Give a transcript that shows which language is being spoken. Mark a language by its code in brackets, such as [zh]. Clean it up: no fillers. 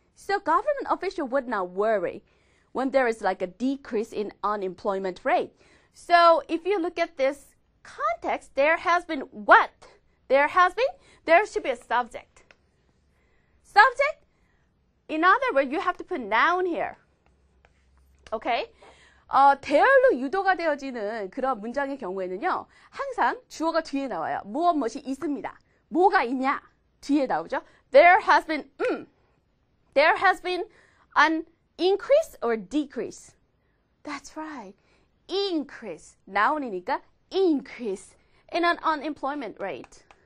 [en] So government official would not worry when there is like a decrease in unemployment rate. So if you look at this context, there has been what? There should be a subject. Subject, in other words, you have to put noun here. Okay? [ko] 대열로 유도가 되어지는 그런 문장의 경우에는요, 항상 주어가 뒤에 나와요. 무엇이 있습니다. 뭐가 있냐? 뒤에 나오죠. [en] There has been an increase or decrease. That's right. Increase. noun이니까 increase in an unemployment rate.